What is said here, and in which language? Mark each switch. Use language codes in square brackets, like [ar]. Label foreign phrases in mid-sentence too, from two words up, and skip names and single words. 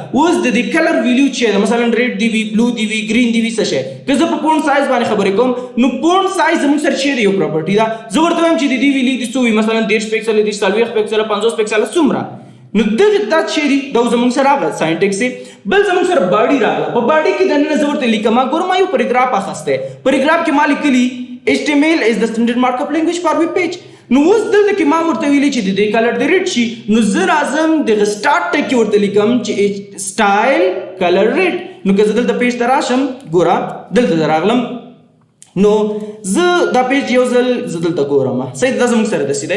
[ps] اوس د دې [en] color value [ps] چې ده مثلا ریډ دی وي بلو دی وي گرین دی وي څه شی که زه په [en] font size [ps] باندې خبرې کوم نو [en] font size [ps] زموږ سره شی دی یو پراپرټي ده زه ورته وایم چې د دې ویلیو دي څو وي مثلا 30 پکسل دي 40 پکسل 50 پکسل څومره نو دغه دا شی دی دا زموږ سره هغه ساينټیکس بل زموږ سره باډي راغله په باډي کې د نن زه ورته لیکم ګورم یو پیراګراف اخسته پیراګراف کې ما لیکلی [en] HTML is the standard markup language for web page. [ps] نو اوس دلته کې ما ورته ویلي چې د دې کلر د ریډ شي نو زه راځم د [en] start tag [ps] کې ورته لیکم چې [en] style color red [ps] نو که زه دلته پیج ته راشم ګوره دلته راغلم نو زه دا پیج یو ځل زه دلته ګورم صحیح دا زموږ سره داسې